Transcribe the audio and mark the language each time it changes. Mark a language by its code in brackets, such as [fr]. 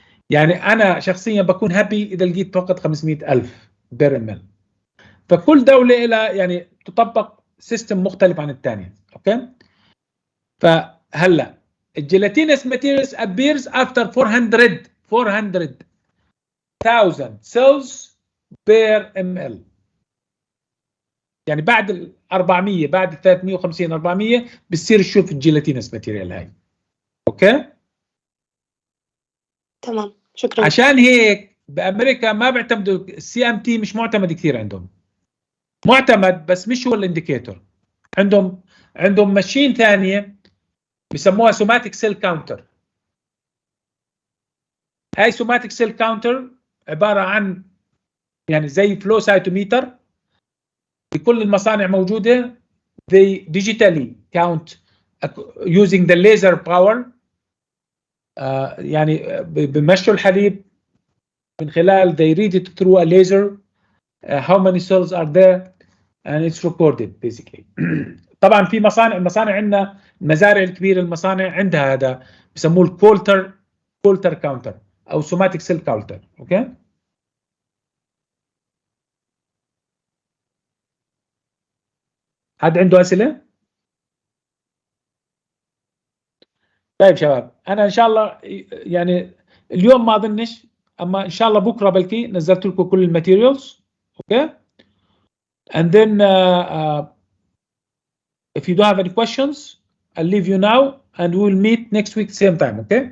[ar] يعني انا شخصيا بكون هابي اذا لقيت فقط 500,000 برميل. فكل دوله لها يعني تطبق سيستم مختلف عن الثانيه. اوكي. فهلا الجيلاتينس ماتيريالز [en] appears after 400,000 cells per ml. [ar] يعني بعد ال 400، بعد ال 350 400 بتصير تشوف الجيلاتينس ماتيريال هاي. اوكي. تمام، شكرا. عشان هيك بامريكا ما بيعتمدوا السي ام تي، مش معتمد كثير عندهم. معتمد بس مش هو الانديكيتور. عندهم ماشين ثانيه بسموها سوماتيك سيل كاونتر. هاي سوماتيك سيل كاونتر عباره عن يعني زي فلو سايتوميتر بكل المصانع موجوده. [en] they digitally count using the laser power. [ar] يعني بمشوا الحليب من خلال [en] they read it through a laser. How many cells are there and it's recorded basically. [ar] طبعا في المصانع عندنا المزارع الكبيره، المصانع عندها هذا بسموه الكولتر كاونتر او سوماتيك سيل كاونتر. اوكي. حد عنده اسئله؟ طيب شباب، انا ان شاء الله يعني اليوم ما اظنش، اما ان شاء الله بكره بلكي نزلت لكم كل الماتيريالز. اوكي. [en] and then if you don't have any questions I'll leave you now and we'll meet next week same time. Okay.